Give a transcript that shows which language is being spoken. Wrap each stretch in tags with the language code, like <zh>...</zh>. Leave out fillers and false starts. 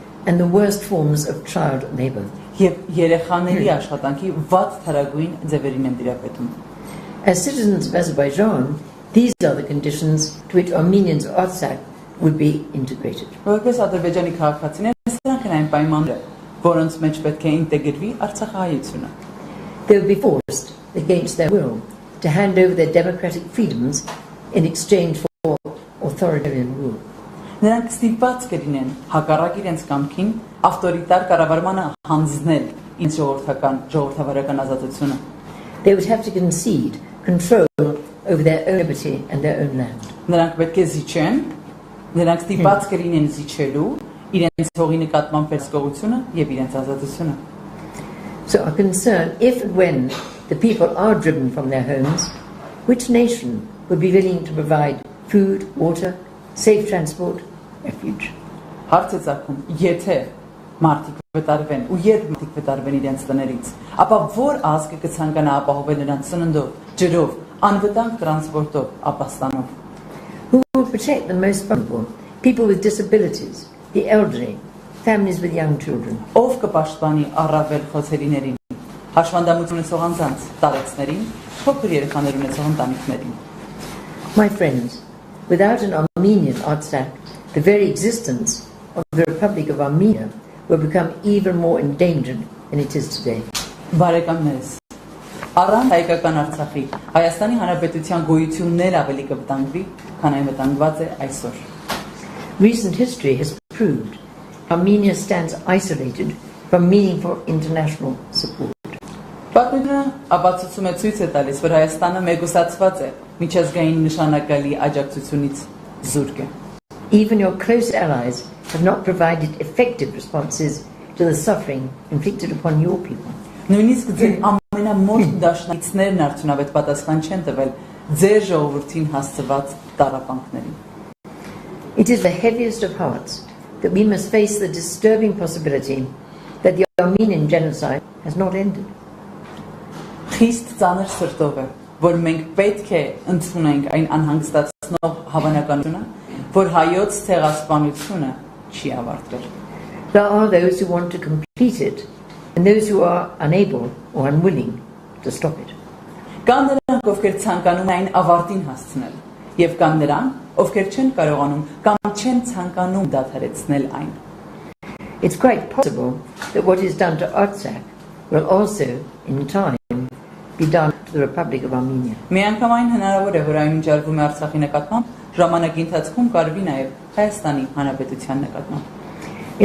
<en>and the worst forms of child labour.</en> <hy>Եվ երեխաների աշխատանքի վատ թարագույն ձևերին են դիրապետում։</hy> <en>As citizens of Azerbaijan, these are the conditions to which Armenians of Artsakh would be integrated.</en> <hy>Որպես ադրբեջանի քաղաքացիներ, սրանք են այն պայմանները, որոնց մեջ պետք է ինտեգրվի Արցախահայությունը։</hy> <en>They will be forced, against their will, to hand over their democratic freedoms in exchange for authoritarian rule.</en> <hy>Նրանք ստիպված կլինեն հակառակ իրենց կամքին ավտորիտար կառավարմանը հանձնել իրենց ժողովրդավարական ազատությունը։</hy> <en>They would have to concede control over their own liberty and their own land.</en> <hy>Նրանք պետք է զիջեն, նրանք ստիպված կլինեն զիջելու իրենց հողի նկատմամբ վերահսկողությունը եւ իրենց ազատությունը։</hy> <en>So our concern, if and when the people are driven from their homes, which nation would be willing to provide food, water, safe transport, refuge?</en> <hy>Հարց է ցակում, եթե մարդիկ վտարվեն ու երբ մարդիկ վտարվեն իրենց տներից, ապա որ ազգը կցանկանա ապահովել նրանց սննդով, ջրով, անվտանգ տրանսպորտով, ապաստանով։</hy> <en>Who will protect the most vulnerable? People with disabilities, the elderly, families with young children.</en> <hy>Ով կպաշտպանի առավել խոցելիներին, հաշվանդամություն ունեցող անձանց, տարեցներին, փոքր երեխաներ ունեցող ընտանիքներին։</hy> <en>My friends, without an Armenian Artsakh, the very existence of the Republic of Armenia will become even more endangered than it is today.</en> <hy>Բարեկամներս, առանց հայկական Արցախի, Հայաստանի Հանրապետության գոյությունն էլ ավելի կվտանգվի, քան այն վտանգված է այսօր։</hy> <en>Recent history has proved Armenia stands isolated from meaningful international support.</en> <hy>Պատմությունը ապացուցում է ցույց է տալիս, որ Հայաստանը մեկուսացված է միջազգային նշանակալի աջակցությունից զուրկ է։</hy> <en>Even your close allies have not provided effective responses to the suffering inflicted upon your people.</en> <hy>Նույնիսկ ձեր ամենամոտ դաշնակիցներն արդյունավետ պատասխան չեն տվել ձեր ժողովրդին հասցված տառապանքներին։</hy> <en>It is the heaviest of hearts that we must face the disturbing possibility that the Armenian genocide has not ended.</en> <hy>Խիստ ծանր սրտով է, որ մենք պետք է ընդունենք այն անհանգստացնող հավանականությունը, որ հայոց ցեղասպանությունը չի ավարտվել։</hy> <en>There are those who want to complete it and those who are unable or unwilling to stop it.</en> <hy>Կան նրանք, ովքեր ցանկանում են այն ավարտին հասցնել, եւ կան նրանք, ովքեր չեն կարողանում կամ չեն ցանկանում դադարեցնել այն։</hy> <en>It's quite possible that what is done to Artsakh will also, in time, be done to the Republic of Armenia.</en> <hy>Միանգամայն հնարավոր է, որ այն ինչ արվում է Արցախի նկատմամբ, ժամանակի ընթացքում կարվի նաև Հայաստանի Հանրապետության նկատմամբ։</hy>